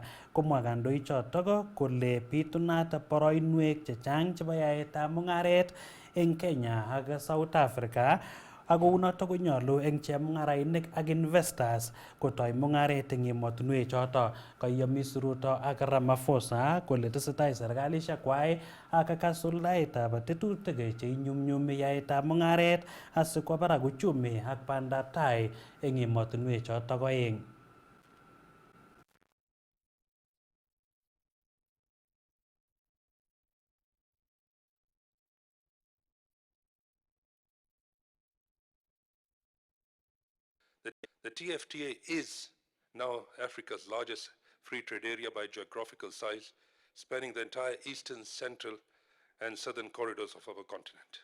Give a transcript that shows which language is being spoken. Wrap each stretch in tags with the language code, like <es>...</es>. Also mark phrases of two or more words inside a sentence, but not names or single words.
<kln>Komwa kandoichotok kole bitunat boroinwek chechang chebo yaetab mung'aret eng Kenya ak South Africa, ako unotok konyolu eng chemung'arainik ak investors kotoi mung'aret eng emotinwek choto. Kaiyomis Ruto ak Ramaphosa kole tesetai serikalishek kwai ak kasuldaetab tetutik cheinyumnyumi yaetab mung'aret asikwo barak uchumi ak bandab tai eng emotinwek choto oeng.</kln> <en>The TFTA is now Africa's largest free trade area by geographical size, spanning the entire eastern, central, and southern corridors of our continent.</en>